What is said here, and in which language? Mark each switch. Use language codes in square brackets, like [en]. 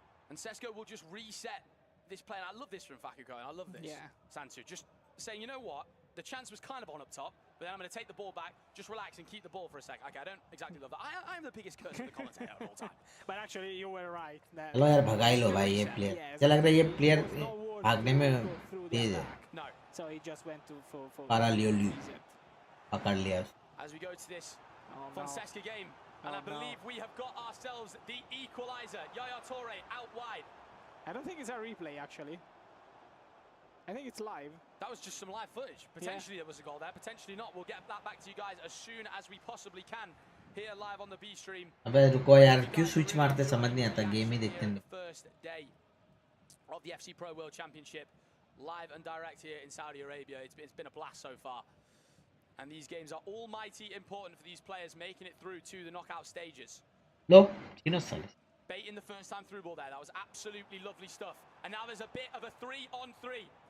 [en] And Sesko will just reset this play. And I love this from Faku Cohen. I love this. Yeah. Sansu just saying, you know what? The chance was kind of on up top, but then I'm going to take the ball back, just relax and keep the ball for a sec. Okay, I don't exactly love that. I'm the biggest curse of the commentator of all time. But actually, you were right. [hi] चलो यार भगा ही लो भाई ये player. क्या लग रहा है ये प्लेयर भागने में तेज है. [en] No. So he just went to for [hi] पारा लियो पकड़ लिया. [en] As we go to this Fonseca game, and I believe we have got ourselves the equalizer. Yaya Toure out wide. I don't think it's a replay actually. I think it's live. That was just some live footage. Potentially there was a goal there, potentially not. We'll get that back to you guys as soon as we possibly can here live on the B stream. [hi] अबे रुको यार क्यों switch मारते समझ नहीं आता game ही देखते हैं. [en] First day of the FC Pro World Championship, live and direct here in Saudi Arabia. It's been a blast so far. And these games are almighty important for these players making it through to the knockout stages. No, you know something. Baiting the first time through ball there. That was absolutely lovely stuff. And now there's a bit of a 3-on-3.